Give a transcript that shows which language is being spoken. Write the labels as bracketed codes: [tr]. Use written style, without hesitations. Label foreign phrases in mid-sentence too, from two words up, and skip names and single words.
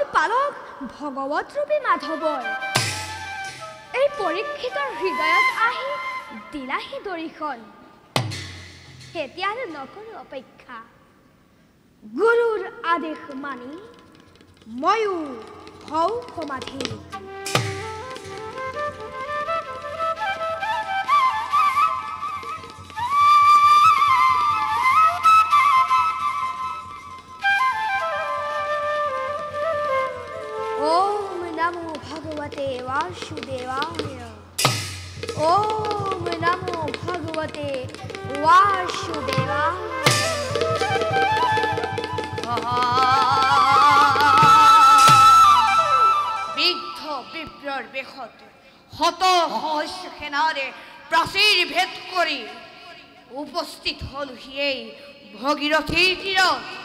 [as] পালক ভগবত রূপী মাধৱৰ এই পৰীক্ষিতৰ হৃদয়ত আহি দিলাহি দৰিখন এতিয়ালৈ নকৰো অপেক্ষা গুৰুৰ আদেশ মানি ময়ো হওঁ সমাধি [sa] ओम नमो भगवते वासुदेवाय ओम नमो भगवते वासुदेवाय [as] বৃদ্ধ বিপ্ৰৰ বেশত শত সহস্ৰ সেনাৰে প্ৰাচীৰ ভেদ কৰি উপস্থিত হল সেই ভগীৰথীৰ তীৰত